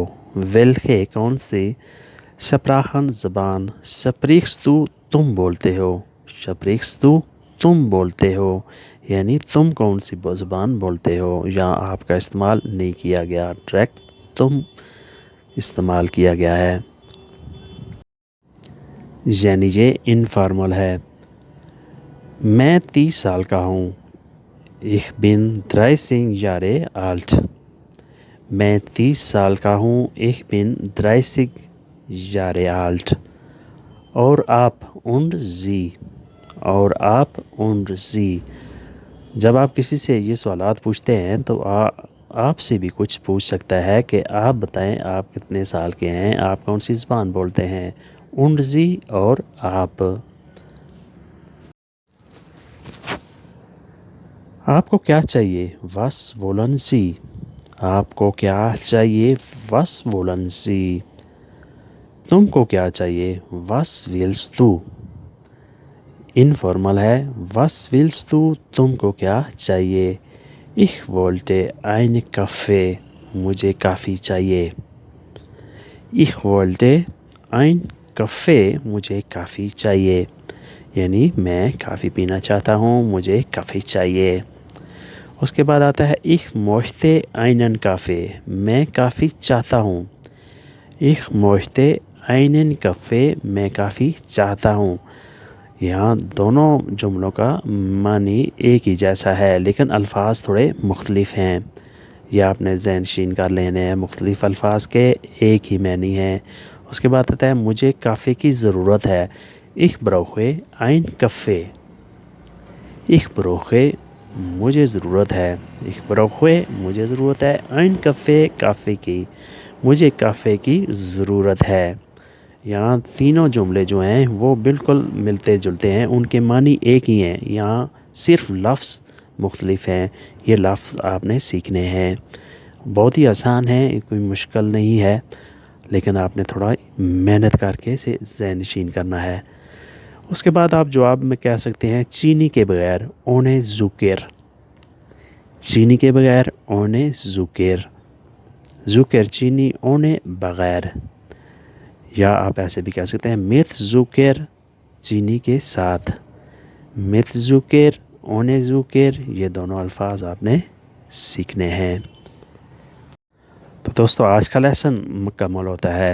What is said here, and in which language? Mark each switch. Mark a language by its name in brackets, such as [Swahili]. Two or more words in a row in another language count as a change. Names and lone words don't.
[Urdu] ویلکے کون سی شپراخن زبان، [German] sprichst du [Urdu] تم بولتے ہو، [German] sprichst du [Urdu] تم بولتے ہو، یعنی تم کون سی زبان بولتے ہو۔ یہاں آپ کا استعمال نہیں کیا گیا، ڈائریکٹ تم استعمال کیا گیا ہے، یعنی یہ انفارمل ہے۔ میں 30 سال کا ہوں، [German] ich bin 30 Jahre alt۔ [Urdu] میں 30 سال کا ہوں، [German] ich bin 30 Jahre alt۔ [Urdu] اور آپ [German] und Sie؟ [Urdu] اور آپ [German] und Sie؟ [Urdu] جب آپ کسی سے یہ سوالات پوچھتے ہیں تو آپ سے بھی کچھ پوچھ سکتا ہے کہ آپ بتائیں آپ کتنے سال کے ہیں، آپ کون سی زبان بولتے ہیں، [German] und Sie [Urdu] اور آپ۔ آپ کو کیا چاہیے؟ [German] was wollen Sie؟ [Urdu] آپ کو کیا چاہیے؟ [German] was wollen Sie؟ [Urdu] تم کو کیا چاہیے؟ [German] was willst du؟ [Urdu] انفارمل ہے، [German] was willst du؟ [Urdu] تم کو کیا چاہیے؟ [German] ich wollte einen Kaffee۔ [Urdu] مجھے کافی چاہیے۔ [German] ich wollte einen Kaffee۔ [Urdu] مجھے کافی چاہیے، یعنی میں کافی پینا چاہتا ہوں، مجھے کافی چاہیے۔ اس کے بعد آتا ہے [German] ich möchte einen Kaffee۔ [Urdu] میں کافی چاہتا ہوں۔ [German] ich möchte einen Kaffee۔ [Urdu] میں کافی چاہتا ہوں۔ یہاں دونوں جملوں کا معنی ایک ہی جیسا ہے، لیکن الفاظ تھوڑے مختلف ہیں، یہ آپ نے ذہن نشین کر لینے ہیں۔ مختلف الفاظ کے ایک ہی معنی ہیں۔ اس کے بعد آتا ہے مجھے کافی کی ضرورت ہے، [German] ich brauche einen Kaffee۔ ich brauche [Urdu] مجھے ضرورت ہے، [German] ich brauche [Urdu] مجھے ضرورت ہے، [German] einen Kaffee [Urdu] کافی کی، مجھے کافی کی ضرورت ہے۔ یہاں تینوں جملے جو ہیں وہ بالکل ملتے جلتے ہیں، ان کے معنی ایک ہی ہیں، یہاں صرف لفظ مختلف ہیں۔ یہ لفظ آپ نے سیکھنے ہیں، بہت ہی آسان ہے، کوئی مشکل نہیں ہے، لیکن آپ نے تھوڑا محنت کر کے اسے ذہن نشین کرنا ہے۔ اس کے بعد آپ جواب میں کہہ سکتے ہیں چینی کے بغیر [German] ohne Zucker۔ [Urdu] چینی کے بغیر [German] ohne Zucker۔ [Urdu] Zucker چینی ohne بغیر۔ یا آپ ایسے بھی کہہ سکتے ہیں میتزوکر چینی کے ساتھ. میتزوکر، اونیزوکر، یہ دونوں الفاظ آپ نے سیکھنے ہیں. تو دوستو آج کا لیسن مکمل ہوتا ہے.